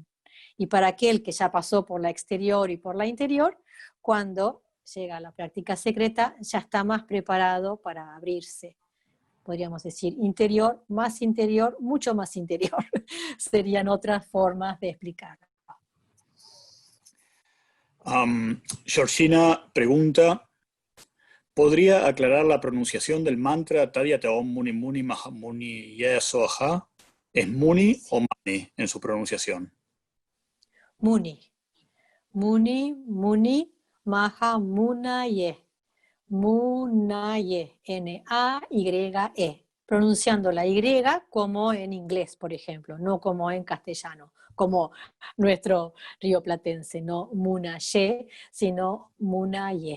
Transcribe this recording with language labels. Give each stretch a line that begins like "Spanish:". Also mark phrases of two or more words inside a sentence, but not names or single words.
Spanish: Y para aquel que ya pasó por la exterior y por la interior, cuando llega a la práctica secreta, ya está más preparado para abrirse. Podríamos decir interior, mucho más interior. Serían otras formas de explicarlo. Georgina pregunta, ¿podría aclarar la pronunciación del mantra
Sanskrit: Tadhyata Om Muni Muni Maha Muni Ye Soha?
Spanish: ¿Es Muni o Mani en su pronunciación?
Sanskrit: Muni. Muni, Muni, Maha Munaye. Munaye.
Spanish: N-A-Y-E. Pronunciando la Y como en inglés, por ejemplo, no como en castellano, como nuestro rioplatense, no Munaye, sino Munaye.